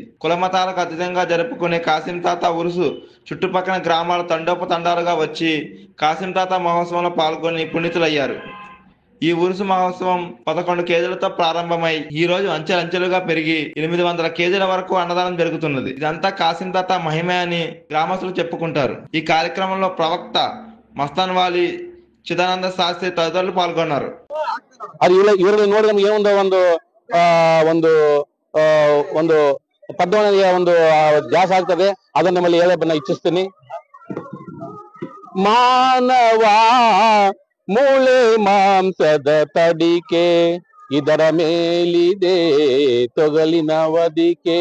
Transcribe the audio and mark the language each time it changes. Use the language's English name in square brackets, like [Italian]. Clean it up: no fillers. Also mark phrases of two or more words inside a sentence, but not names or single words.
[Telugu] కులమతాలకు అతీతంగా జరుపుకునే కాసిం తాత ఉరుసు చుట్టుపక్కల గ్రామాల తండోపతండాలుగా వచ్చి కాసిం తాత మహోత్సవంలో పాల్గొని పునీతులయ్యారు. ఈ ఉరుసు మహోత్సవం 11 కేజీలతో ప్రారంభమై ఈ రోజు అంచెలంచెలుగా పెరిగి 800 కేజీల వరకు అన్నదానం జరుగుతున్నది. ఇదంతా కాసిం తాత మహిమే అని గ్రామస్తులు చెప్పుకుంటారు. ఈ కార్యక్రమంలో ప్రవక్త మస్తాన్ వాలి, [Kannada] ಚಿದಾನಂದ ಶಾಸ್ತ್ರಿ ತದರಲ್ಲೂ ಪಾಲ್ಗೊಂಡರು. ಅದು ಇವರಲ್ಲಿ ನೋಡಿ ನಮ್ಗೆ ಏನೊಂದು ಒಂದು ಒಂದು ಒಂದು ಪದ್ಮನಿಗೆ ಒಂದು ಧ್ಯಾಸ ಆಗ್ತದೆ. ಅದನ್ನ ನಮ್ಮಲ್ಲಿ ಹೇಳೋದನ್ನ ಇಚ್ಛಿಸ್ತೀನಿ. ಮಾನವ ಮೂಳೆ ಮಾಂಸದ ತಡಿಕೆ, ಇದರ ಮೇಲಿದೆ ತೊಗಲಿನ ವದಿಕೆ.